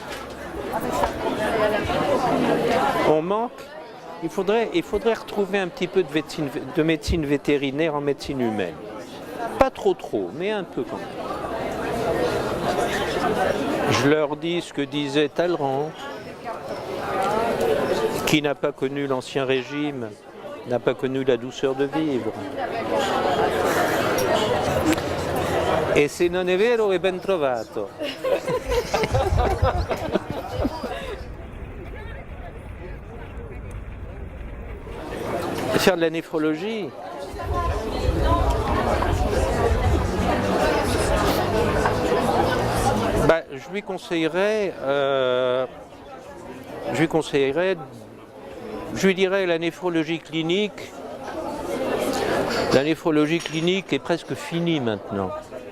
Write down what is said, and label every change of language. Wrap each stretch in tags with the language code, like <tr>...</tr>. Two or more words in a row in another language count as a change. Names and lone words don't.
<fr>On manque, il faudrait retrouver un petit peu de médecine vétérinaire en médecine humaine. Pas trop, mais un peu quand même. Je leur dis ce que disait Talleyrand, qui n'a pas connu l'Ancien Régime, n'a pas connu la douceur de vivre.</fr> <it>E se non è vero è ben trovato.</it> <fr>Faire de la néphrologie, je lui conseillerais, je lui dirais la néphrologie clinique est presque finie maintenant.</fr>